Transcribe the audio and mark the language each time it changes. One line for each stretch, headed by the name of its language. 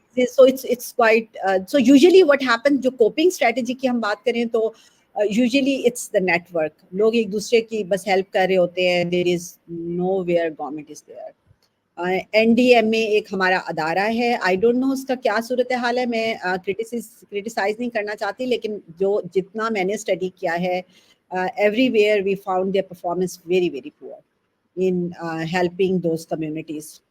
English: So it's quite so usually what happens,
Urdu: جو coping strategy کی ہم بات کریں تو
English: usually it's the network.
Urdu: لوگ ایک دوسرے کی بس ہیلپ کر رہے ہوتے ہیں.
English: there is nowhere government is there.
Urdu: NDMA ایک ہمارا ادارہ ہے,
English: I don't know
Urdu: اس کا کیا صورتحال ہے, میں کرٹیسائز نہیں کرنا چاہتی, لیکن جتنا میں نے اسٹڈی کیا ہے,
English: Everywhere we found their performance very very poor in helping those communities.